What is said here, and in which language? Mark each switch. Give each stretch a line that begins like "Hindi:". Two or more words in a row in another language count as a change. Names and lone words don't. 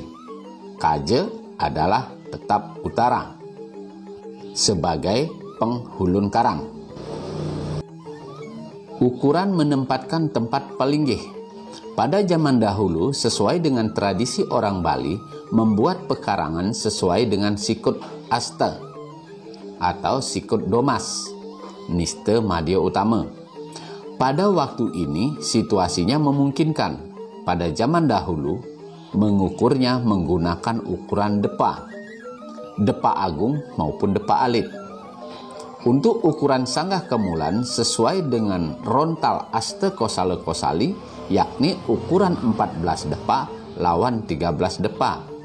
Indonesian: Kaje adalah tetap utara sebagai penghulun karang. Ukuran menempatkan tempat palinggih. Pada zaman dahulu, sesuai dengan tradisi orang Bali, membuat pekarangan sesuai dengan sikut asta atau sikut domas, niste madya utama. Pada waktu ini, situasinya memungkinkan pada zaman dahulu mengukurnya menggunakan ukuran depa agung maupun depa alit. Untuk ukuran sanggah kemulan sesuai dengan rontal aste kosale kosali, yakni ukuran 14 depa lawan 13 depa.